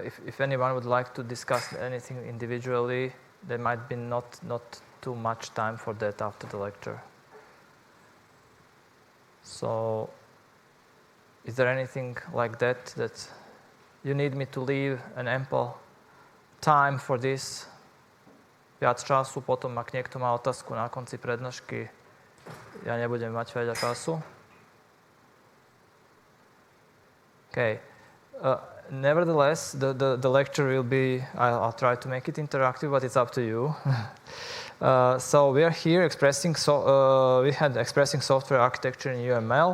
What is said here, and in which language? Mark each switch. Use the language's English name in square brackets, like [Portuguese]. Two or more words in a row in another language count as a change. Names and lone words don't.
[English] If anyone would like to discuss anything individually, there might be not too much time for that after the lecture. So, is there anything like that you need me to leave an ample time for this? [Slovak] Viac času, potom ak niekto má otázku na konci prednášky, ja nebudem mať veľa času. [English] Okay. Nevertheless, the lecture will be, I'll try to make it interactive, but it's up to you. So we are here expressing software architecture in UML.